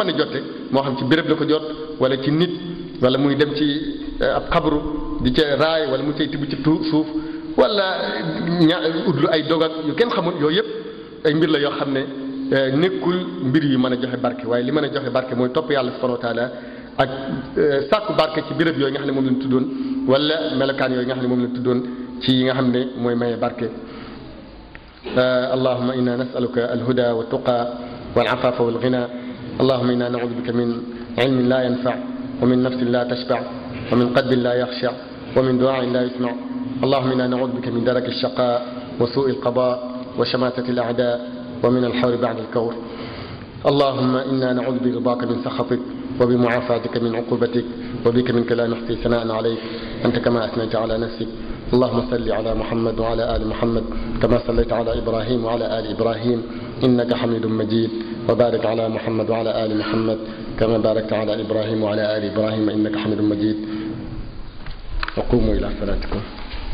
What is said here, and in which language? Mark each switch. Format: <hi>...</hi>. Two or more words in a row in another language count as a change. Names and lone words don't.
<wo>a jotte moo xam ci béréb la ko jot wala ci nit wala muy dem ci ab xabru di ca raay wala mu cay tibb ci suuf wala udlu ay dogak yu kenn xamul yooyu yëpp ay mbir la yoo xam ne nekkul mbir yu mën a joxe barke waaye li mën a joxe barke mooy topp yàlla</wo> <ar>سبحانه وتعالى</ar> <wo>ak sàkku barke ci béréb yooyu nga xam ne moom lañ tuddoon wala melokaan yooyu nga xam ne moom lañ tuddoon ci yi nga xam ne mooy maye barke</wo> <ar>اللهم إنا نسألك الهدى والتقى والعفاف والغنى اللهم إنا نعوذ بك من علم لا ينفع ومن نفس لا تشبع ومن قلب لا يخشع ومن دعاء لا يسمع اللهم إنا نعوذ بك من درك الشقاء وسوء القضاء وشماتة الأعداء ومن الحور بعد الكور اللهم إنا نعوذ برضاك من سخطك وبمعافاتك من عقوبتك وبك منك لا نحصي ثناء عليك أنت كما أثنيت على نفسك اللهم صل على محمد وعلى آل محمد كما صليت على إبراهيم وعلى آل إبراهيم إنك حميد مجيد وبارك على محمد وعلى آل محمد كما باركت على إبراهيم وعلى آل إبراهيم إنك حميد مجيد وقوموا إلى صلاتكم</ar>